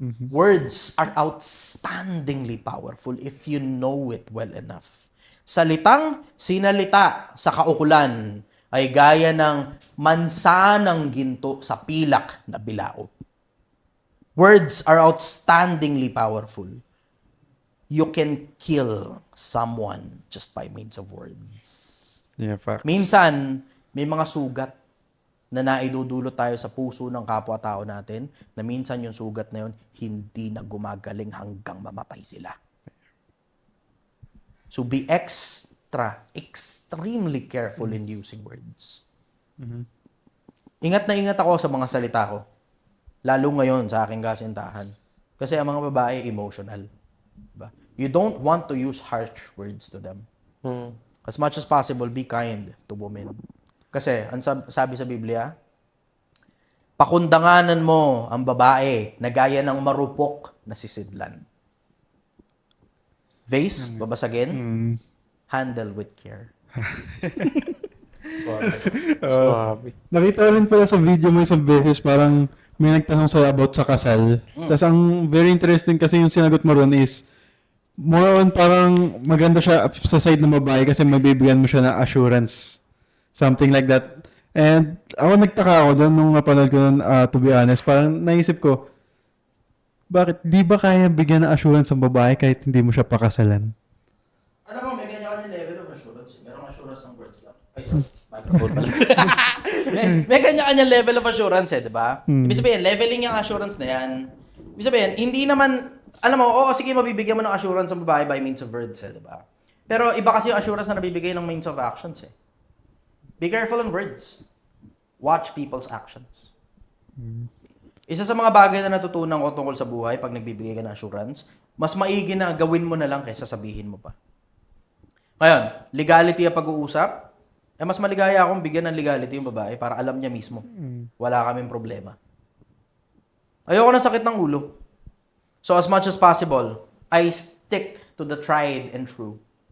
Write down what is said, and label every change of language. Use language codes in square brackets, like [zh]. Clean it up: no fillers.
[en] Words are outstandingly powerful if you know it well enough. [tl] Salitang sinalita sa kaukulan ay gaya ng mansanang ginto sa pilak na bilao. [en] Words are outstandingly powerful. You can kill someone just by means of words. Yeah, facts. [tl] Minsan, may mga sugat na naidudulot tayo sa puso ng kapwa-tao natin na minsan yung sugat na yun, hindi na gumagaling hanggang mamatay sila. [en] So be extremely careful in using words. [tl] Ingat na ingat ako sa mga salita ko. Lalo ngayon sa aking kasintahan. Kasi ang mga babae emotional. Diba? [en] You don't want to use harsh words to them. As much as possible, be kind to women. [tl] Kasi, ang sabi sa Biblia, pakundanganan mo ang babae na gaya ng marupok na sisidlan. [en] Vase, [tl] babasagin, [en] handle with care. [tl] Swabe. Nakita ko rin pala sa video mo isang beses, parang may nagtanong sa'yo about sa kasal. Tapos ang [en] very interesting [tl] kasi yung sinagot mo ron [en] is, more on [tl] parang maganda siya sa side ng babae kasi mabibigyan mo siya ng assurance. [en] Something like that. [tl] And ako nagtaka ako doon nung napanood ko doon, [en] to be honest, [tl] parang naisip ko, bakit di ba kaya bigyan ng assurance ang babae kahit hindi mo siya pakasalan? Alam mo, may ganyan-ganyan [en] level of assurance. [tl] Merong assurance ng words lang. Ay, sorry. Microphone pala. may ganyan-ganyan [en] level of assurance [tl] di ba? Ibig sabihin, leveling yung assurance na yan. Ibig sabihin, hindi naman, alam mo, oo, sige, mabibigyan mo ng assurance ang babae [en] by means of words [tl] di ba? Pero iba kasi yung assurance na nabibigay ng [en] means of actions Be careful on words. Watch people's actions. [tl] Isa sa mga bagay na natutunan ko tungkol sa buhay pag nagbibigay ka ng assurance, mas maigi na gawin mo na lang kaysa sabihin mo pa. Ngayon, legality ang pag-uusap, mas maligaya akong bigyan ng legality yung babae para alam niya mismo. Wala kaming problema. Ayoko ng sakit ng ulo. [en] So as much as possible, I stick to the tried and true.